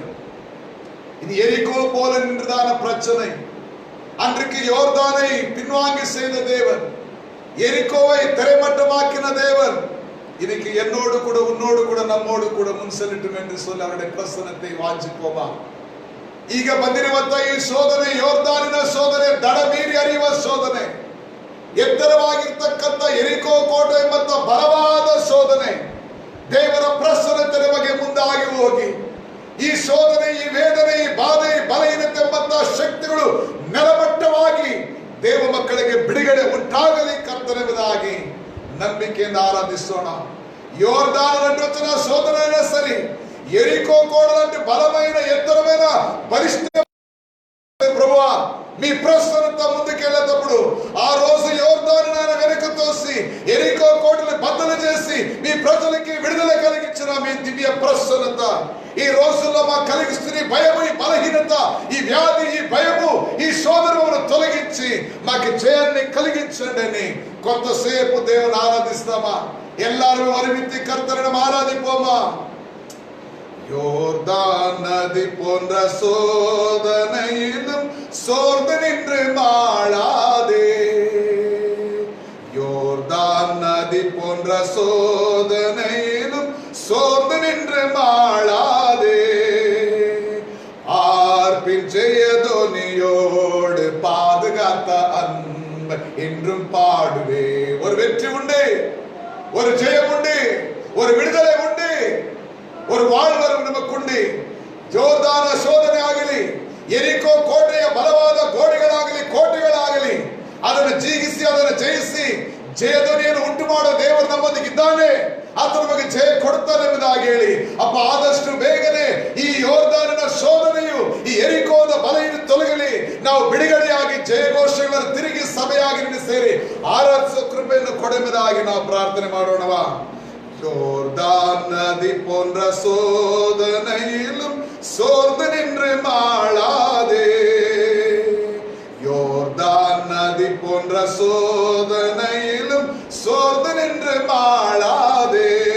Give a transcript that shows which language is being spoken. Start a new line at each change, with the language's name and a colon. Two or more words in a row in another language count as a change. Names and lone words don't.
Tamil: இது எரிகோ போல நின்றதான பிரச்சனை. அன்றைக்கு யோர்தானை பின்வாங்கி செய்த தேவன், எரிகோவை திரைமட்டமாக்கின தேவன், இன்னைக்கு என்னோடு கூட உன்னோடு கூட நம்மோடு கூட முன் செல்லட்டும் என்று சொல்லி அவருடைய பிரசன்னத்தை வாஞ்சிப்போமா?
Kannada: ಈಗ ಬಂದಿರುವಂತ ಈ ಶೋಧನೆ ಯೋರ್ದಾನಿನ ಶೋಧನೆ, ದಡ ಮೀರಿ ಹರಿಯುವ ಶೋಧನೆ, ಎತ್ತರವಾಗಿರ್ತಕ್ಕಂಥ ಎರಿಕೋ ಕೋಟೆ ಎಂಬಂತ ಬಲವಾದ ಶೋಧನೆ. ದೇವರ ಪ್ರಸನ್ನತೆ ನಮಗೆ ಮುಂದಾಗಿ ಹೋಗಿ ಈ ಶೋಧನೆ, ಈ ವೇದನೆ, ಈ ಬಾಧೆ, ಬಲಹೀನತೆ ಎಂಬಂತ ಶಕ್ತಿಗಳು ನೆಲಮಟ್ಟವಾಗಿ ದೇವ ಮಕ್ಕಳಿಗೆ ಬಿಡುಗಡೆ ಉಂಟಾಗಲಿ ಕರ್ತನೆಂಬುದಾಗಿ ನಂಬಿಕೆಯಿಂದ ಆರಾಧಿಸೋಣ.
Telugu: యోర్దాను అంటే వచ్చిన శోధన అయినా సరే, ఎరికో కోట లాంటి బలమైన ఎత్తరమైన పరిస్థితి ప్రభువా మీ ప్రసన్నత ముందుకెళ్ళేటప్పుడు ఆ రోజు యోర్దాను నాయన వెనక తోసి ఎరికో కోటని బద్దలు చేసి మీ ప్రజలకి విడుదల కలిగించిన మీ దివ్య ప్రసన్నత ఈ రోజుల్లో మాకు కలిగిస్తున్న భయము, ఈ బలహీనత, ఈ వ్యాధి, ఈ భయము, ఈ శోధనను తొలగించి మాకు జయాన్ని కలిగించండి అని కొంతసేపు దేవుని ఆరాధిస్తామా?
Tamil: எல்லாரும் ஒருமித்து கர்த்தரை ஆராதிப்போமா? யோர்தான் நதி போன்ற சோதனையிலும் சோர்ந்து நின்று மாளாதே. யோர்தான் நதி போன்ற சோதனையிலும் சோர்ந்து நின்று மாளாதே. ஆர்ப்பின் ஜெயதோனியோடு பாதுகாத்த அன்பு என்றும் பாடுவே. ஒரு வெற்றி உண்டு, ஒரு ஜெயம் உண்டு, ஒரு விடுதலை உண்டு. ஒரு வாழ்வரம் நமக்குಂಡಿ.
Kannada: ಜೋರ್ದಾನ ಶೋಧನೆ ಆಗಲಿ, ಎರಿಕೋ ಕೋಟೆಯ ಬಲವಾದ ಗೋಡೆಗಳಾಗಲಿ ಕೋಟೆಗಳಾಗಲಿ ಅದನ್ನು ಜೀಗಿಸಿ ಅದನ್ನು ಜಯಿಸಿ ಜಯಧ್ವನಿಯನ್ನು ಉಂಟು ಮಾಡೋ ದೇವರು ನಮ್ಮೊಂದಿಗಿದ್ದಾನೆ. ಆತ ನಮಗೆ ಜಯ ಕೊಡ್ತಾನೆ ಎಂಬುದಾಗಿ ಹೇಳಿ ಅಪ್ಪ ಆದಷ್ಟು ಬೇಗನೆ ಈ ಯೋರ್ದಾನಿನ ಶೋಧನೆಯು ಈ ಎರಿಕೋದ ಬಲೆಯನ್ನು ತೊಲಗಲಿ. ನಾವು ಬಿಡುಗಡೆಯಾಗಿ ಜಯಘೋಷಗಳನ್ನು ತಿರುಗಿ ಸಭೆಯಾಗಿ ನಿನ್ನ ಸೇರಿ ಆರಾಧಿಸುವ ಕೃಪೆಯನ್ನು ಕೊಡೆಂಬುದಾಗಿ ನಾವು ಪ್ರಾರ್ಥನೆ ಮಾಡೋಣವಾ.
Tamil: யோர்தான் நதி போன்ற சோதனையிலும் சோர்ந்து நின்று மாளாதே. யோர்தான் நதி போன்ற சோதனையிலும் சோர்ந்து நின்று மாளாதே.